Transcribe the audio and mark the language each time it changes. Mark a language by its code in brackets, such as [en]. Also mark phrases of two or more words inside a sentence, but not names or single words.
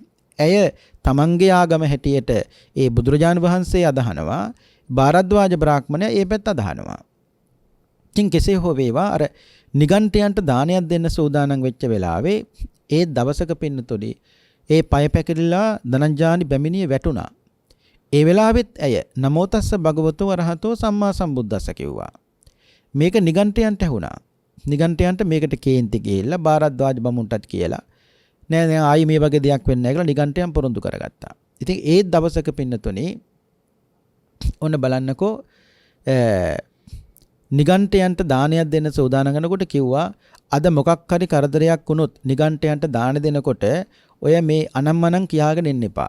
[si] ඇය තමන්ගේ ආගම හැටියට ඒ බුදුරජාණන් වහන්සේ අදහනවා, භාරද්වාජ බ්‍රාහ්මණයා ඒ පැත්ත අදහනවා. ඉතින් කෙසේ හෝ වේවා අර නිගණ්ඨයන්ට දානයක් දෙන්න සූදානම් වෙච්ච වෙලාවේ ඒ දවසක පින්නතුනි ඒ පය පැකිලිලා ධනංජානි බැමිණිය වැටුණා. ඒ වෙලාවෙත් ඇය [pi] නමෝ තස්ස භගවතෝ වරහතෝ සම්මා සම්බුද්දස්ස [si] කිව්වා. මේක නිගණ්ඨයන්ට ඇහුණා. නිගණ්ඨයන්ට මේකට කේන්ති ගිහිල්ලා භාරද්වාජ බමුණටත් කියලා නෑ නෑ ආයි මේ වගේ දෙයක් වෙන්නේ නැහැ කියලා නිගණ්ඨයන් පොරොන්දු කරගත්තා. ඉතින් ඒ දවසක පින්නතුනේ ඔන්න බලන්නකෝ නිගණ්ඨයන්ට දානයක් දෙන්න සූදානම් කරනකොට කිව්වා අද මොකක් හරි කරදරයක් වුණොත් නිගණ්ඨයන්ට දාන දෙනකොට ඔය මේ අනම්මනම් කියාගෙන ඉන්න එපා.